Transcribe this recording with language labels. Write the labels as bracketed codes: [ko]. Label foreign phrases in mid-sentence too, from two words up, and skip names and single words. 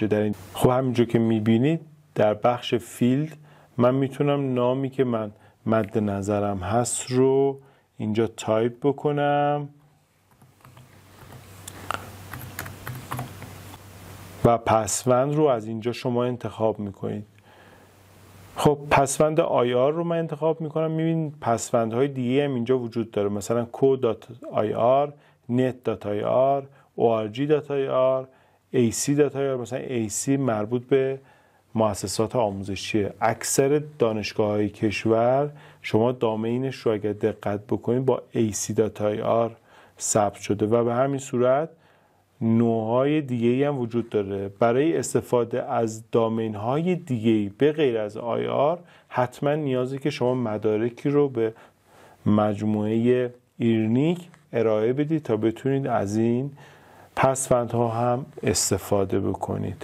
[fa] در این خب همینجور که میبینید در بخش فیلد من میتونم نامی که من مد نظرم هست رو اینجا تایپ بکنم و پسوند رو از اینجا شما انتخاب میکنید. خب پسوند IR رو من انتخاب میکنم. میبینید پسوندهای دیگه هم اینجا وجود داره، مثلا co.ir، net.ir، org.ir، ac.ir. مثلا ac مربوط به مؤسسات آموزشیه. اکثر دانشگاه‌های کشور شما دامینش رو اگر دقت بکنید با ac.ir ثبت شده و به همین صورت نوع‌های دیگه‌ای هم وجود داره. برای استفاده از دامین‌های دیگه‌ای به غیر از IR حتما نیازه که شما مدارکی رو به مجموعه ایرنیک ارائه بدید تا بتونید از این پسوندها هم استفاده بکنید.